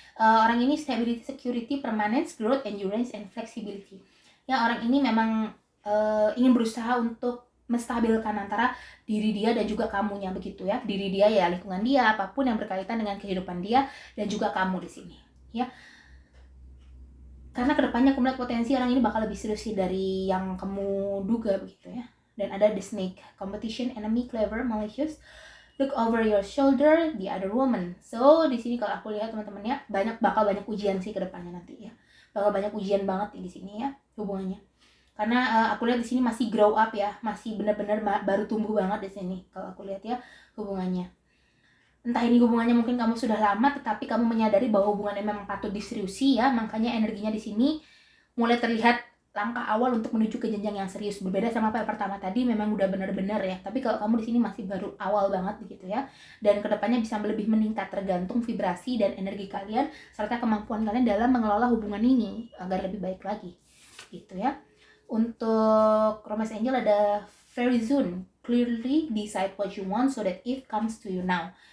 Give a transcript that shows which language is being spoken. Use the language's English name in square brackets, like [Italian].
[Indonesian] Orang ini [English] stability, security, permanence, growth, endurance, and flexibility. [Indonesian] Ya, orang ini memang ingin berusaha untuk menstabilkan antara diri dia dan juga kamunya begitu ya. Diri dia ya lingkungan dia, apapun yang berkaitan dengan kehidupan dia dan juga kamu di sini ya. Karena kedepannya aku melihat potensi orang ini bakal lebih serius sih dari yang kamu duga begitu ya. Dan ada [English] the snake, competition, enemy, clever, malicious, look over your shoulder, the other woman. [Indonesian] So di sini kalau aku lihat teman-teman ya, bakal banyak ujian sih kedepannya nanti ya. Bakal banyak ujian banget di sini ya hubungannya. Karena aku lihat di sini masih [English] grow up [Indonesian] ya, masih benar-benar baru tumbuh banget di sini kalau aku lihat ya hubungannya. Entah ini hubungannya mungkin kamu sudah lama, tetapi kamu menyadari bahwa hubungannya memang patut diseriusi ya, makanya energinya di sini mulai terlihat langkah awal untuk menuju ke jenjang yang serius. Berbeda sama apa yang pertama tadi, memang udah benar-benar ya. Tapi kalau kamu di sini masih baru awal banget begitu ya. Dan kedepannya bisa lebih meningkat tergantung vibrasi dan energi kalian serta kemampuan kalian dalam mengelola hubungan ini agar lebih baik lagi. Gitu ya. Untuk Romance Angel ada [English] very soon. Clearly decide what you want so that it comes to you now.